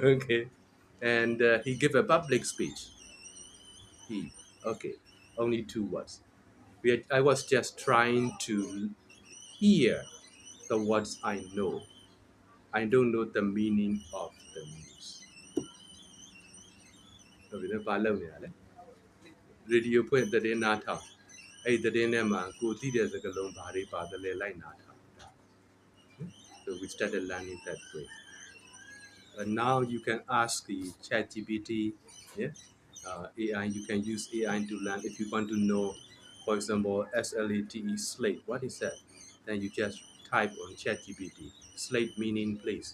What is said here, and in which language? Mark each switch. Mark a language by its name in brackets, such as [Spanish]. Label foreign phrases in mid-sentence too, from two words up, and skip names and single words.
[English] Okay, and he gave a public speech. He, okay, only 2 words. I was just trying to hear the words I know. I don't know the meaning of the news. [Burmese] ဟုတ်ပြီနော်ဘာလုပ်နေရလဲရေဒီယိုဖွင့်သတင်းနားထောင်အဲ့ဒီသတင်းထဲမှာကိုသိတဲ့စကားလုံးဘာတွေပါတယ်လဲလိုက်နာထောင် [English] So we started learning that way. And now you can ask the ChatGPT, yeah, AI. You can use AI to learn. If you want to know, for example, SLATE, slate, what is that? Then you just type on ChatGPT, slate meaning, please.